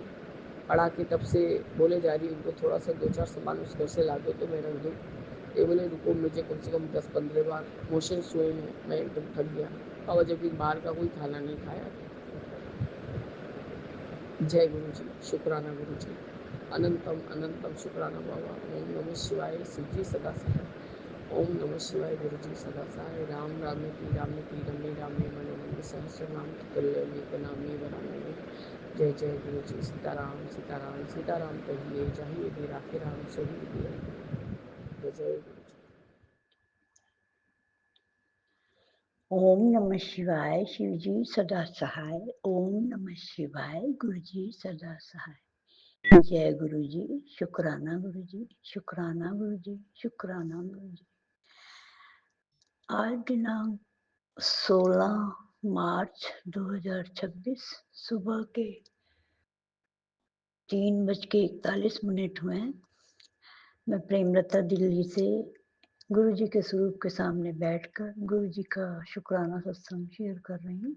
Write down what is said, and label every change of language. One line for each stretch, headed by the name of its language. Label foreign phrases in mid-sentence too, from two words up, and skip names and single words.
Hindi: पढ़ा के तब से बोले जा रही हूँ उनको थोड़ा-सा 2-4 सामान उस घर से ला दो तो मैं रख दूँ। ये बोले रुको मुझे कम से कम 10-15 बार मोशन्स हुए हैं, मैं एकदम थक गया। बाबा जबकि बाहर का कोई खाना नहीं खाया। जय गुरु जी, शुक्राना गुरु जी। अनंतम अनंतम शुक्राना बाबा।
Sanskrit: ओम नमः शिवाय
Hindi: शिव जी सदा सहाय।
Sanskrit: ओम नमः शिवाय
Hindi: गुरु जी सदा सहाय।
Sanskrit: राम रामेति रामेति रमे रामे मनोरमे सहस्रनाम तत्तुल्यमेक नामे वरानने।
Hindi: जय जय गुरु जी, सीताराम सीताराम सीताराम कहिए, जाहिए भी राखे राम सोई दिया। जय जय गुरु जी।
Sanskrit: ओम नमः शिवाय
Hindi: शिव जी सदा सहाय।
Sanskrit: ओम नमः शिवाय
Hindi: गुरु जी सदा सहाय। जय गुरु जी, शुक्राना गुरु जी, शुक्राना गुरु जी, शुक्राना गुरु जी। आज दिनांक 16 मार्च 2026 सुबह के 3:41 हुए हैं। मैं प्रेमलता दिल्ली से गुरु जी के स्वरूप के सामने बैठकर गुरु जी का शुक्राना सत्संग शेयर कर रही हूँ।